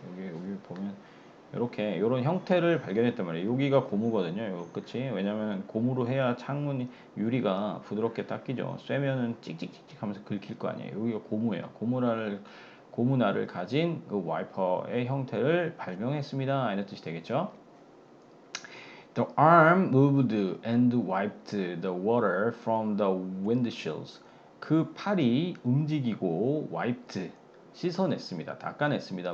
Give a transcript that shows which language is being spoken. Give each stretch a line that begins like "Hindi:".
Korean: 여기 보면 이렇게 요런 형태를 발견했단 말이에요. 여기가 고무거든요. 요 끝이. 왜냐면 고무로 해야 창문 유리가 부드럽게 닦이죠. 쇠면은 찍찍찍찍 하면서 긁힐 거 아니에요. 여기가 고무예요. 고무날을 가진 그 와이퍼의 형태를 발명했습니다. 이런 뜻이 되겠죠.
English: The arm moved and wiped the water from the windshields.
Korean: 그 팔이 움직이고 wiped, 씻어냈습니다. 닦아냈습니다.